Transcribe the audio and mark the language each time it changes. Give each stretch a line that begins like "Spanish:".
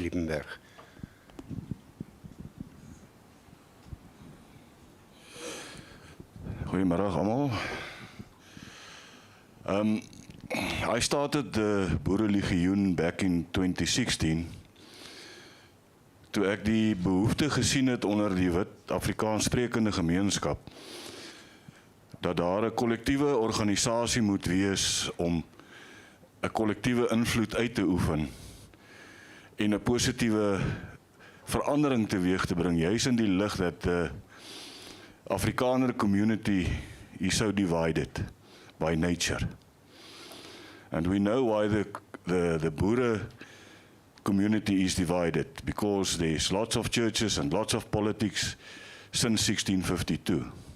Afrikaans: Liebenberg. Goedemiddag allemaal.
English: I started the Boere Legioen back in 2016.
Afrikaans: Toe ek die behoefte gesien het onder die wit Afrikaans sprekende gemeenskap, dat daar 'n kollektiewe organisasie moet wees om 'n kollektiewe invloed uit te oefen en 'n positiewe verandering teweeg te bring, juis in die lig dat
English: the Afrikaner community is so divided by nature. And we know why the Boere community is divided, because there's lots of churches and lots of politics since 1652.